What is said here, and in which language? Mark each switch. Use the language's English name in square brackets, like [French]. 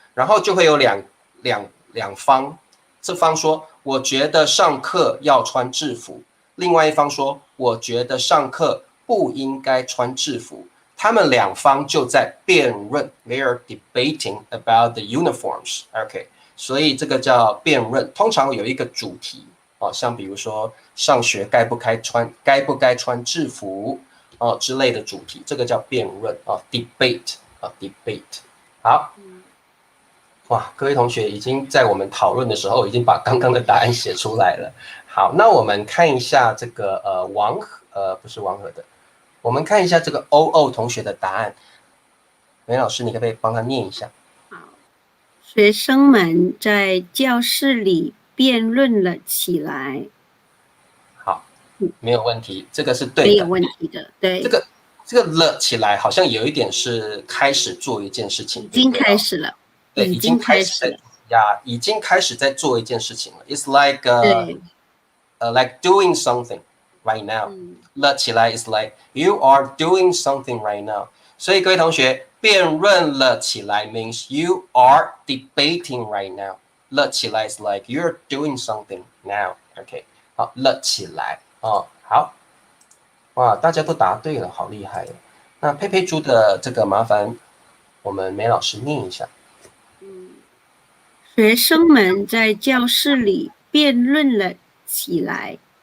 [Chinese] 然后就会有两方，这方说我觉得上课要穿制服，另外一方说我觉得上课不应该穿制服。他们两方就在辩论 ， [English] they are debating about the uniforms。 [Chinese] OK。所以这个叫辩论，通常有一个主题像比如说上学该不该穿制服之类的主题，这个叫辩论debate debate。好，哇，各位同学已经在我们讨论的时候已经把刚刚的答案写出来了。好，那我们看一下这个不是王和的，我们看一下这个欧同学的答案。梅老师，你可不可以帮他念一下？学生们在教室里辩论了起来。好，没有问题，这个是对的，没有问题的。对，这个了起来好像有一点是开始做一件事情，已经开始了，对，已经开始了呀，已经开始在做一件事情了。 [English] It's like like doing something right now。 [Chinese] 了起来 [English] is like you are doing something right now。 [Chinese] 所以各位同学，辩论了起来 [English] means you are debating right now。 [Chinese] 了起来 [English] is like you're doing something now。 [Chinese] OK， 好，了起来好，哇，大家都答对了，好厉害哦。那佩佩猪的这个麻烦我们梅老师念一下。学生们在教室里辩论了起来。